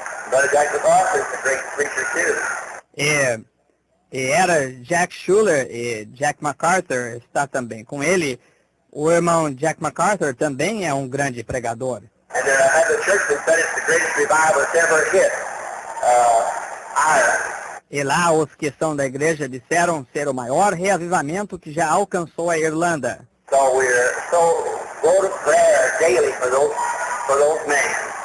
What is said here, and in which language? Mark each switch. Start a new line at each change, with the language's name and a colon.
English: Brother Jack MacArthur is a great preacher too.
Portuguese: E era Jack Schuler e Jack MacArthur está também com ele. O irmão Jack MacArthur também é um grande pregador.
English: And the churchman said it's the greatest revival that's ever hit Ireland.
Portuguese: E lá os que são da igreja disseram ser o maior reavivamento que já alcançou a Irlanda.
English: So we're so go to prayer daily for those men.